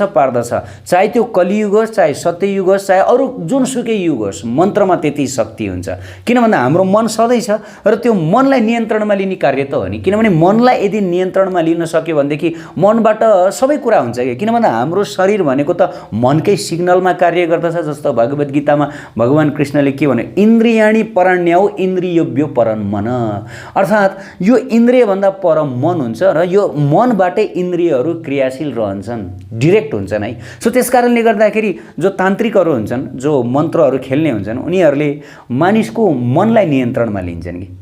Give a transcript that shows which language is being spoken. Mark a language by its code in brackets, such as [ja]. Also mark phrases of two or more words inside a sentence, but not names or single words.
[ne] चाहे त्यो कलियुग होस्, चाहे सत्ययुग होस्, चाहे अरू जुनसुकै युग होस्, मन्त्रमा त्यति शक्ति हुन्छ। किन भन्दा हाम्रो मन सधैँ छ र त्यो मनलाई नियन्त्रणमा लिने कार्य त हो नि। किनभने मनलाई यदि नियन्त्रणमा लिन सक्यो भनेदेखि मनबाट सबै कुरा हुन्छ कि। किन भन्दा हाम्रो शरीर भनेको त मनकै सिग्नलमा कार्य गर्दछ। जस्तो भगवत गीतामा भगवान कृष्णले के भन्यो, [sa] इन्द्रियाणि पराण्याउ इन्द्रियभ्यो परं मन, [ne] अर्थात् यो इन्द्रिय भन्दा पर मन हुन्छ र यो मनबाटै इन्द्रियहरू क्रियाशील रहन्छन्, डिरेक्ट हुन्छन् है। सो त्यसकारणले गर्दाखेरि जो तान्त्रिकहरू हुन्छन्, जो मन्त्रहरू खेल्ने हुन्छन्, उनीहरूले मानिसको मनलाई नियन्त्रणमा लिन्छन् कि।